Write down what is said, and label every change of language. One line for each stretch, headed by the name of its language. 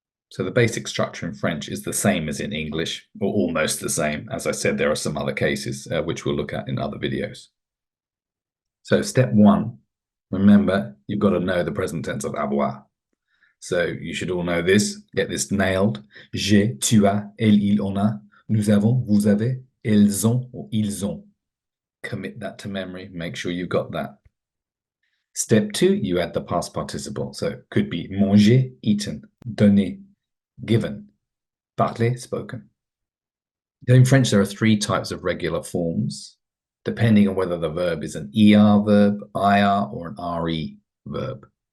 English: So the basic structure in French is the same as in English, or almost the same. As I said, there are some other cases which we'll look at in other videos. So step one, remember, you've got to know the present tense of avoir. So you should all know this, get this nailed.
French: J'ai, tu as, elle, il, on a, nous avons, vous avez, elles ont, or ils ont.
English: Commit that to memory, make sure you've got that. Step two, you add the past participle. So it could be manger, eaten, donner, given, parler, spoken. In French, there are three types of regular forms, depending on whether the verb is an ER verb, IR, or an RE verb.